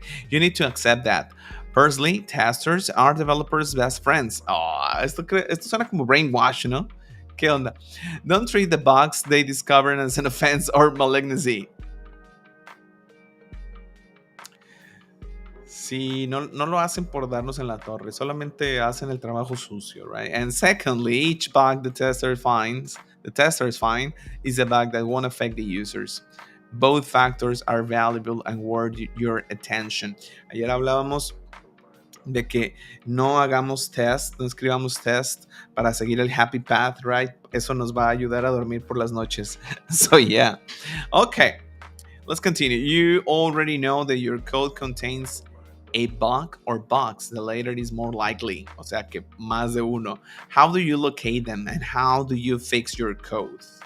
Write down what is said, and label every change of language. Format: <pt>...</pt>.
<en>You need to accept that. Personally, testers are developers' best friends.</en> <es>Oh, esto suena como brainwash, ¿no? ¿Qué onda?</es> <en>Don't treat the bugs they discover as an offense or malignancy.</en> <es>Sí, no lo hacen por darnos en la torre, solamente hacen el trabajo sucio,</es> <en>right? And secondly, each bug the testers find is a bug that won't affect the users. Both factors are valuable and worth your attention.</en> <es>Ayer hablábamos de que no hagamos test, no escribamos test para seguir el happy path,</es> <en>right?</en> <es>Eso nos va a ayudar a dormir por las noches.</es> <en>So yeah. Okay, let's continue. You already know that your code contains a bug or bugs. The latter is more likely.</en> <es>O sea que más de uno.</es> <en>How do you locate them and how do you fix your code?</en>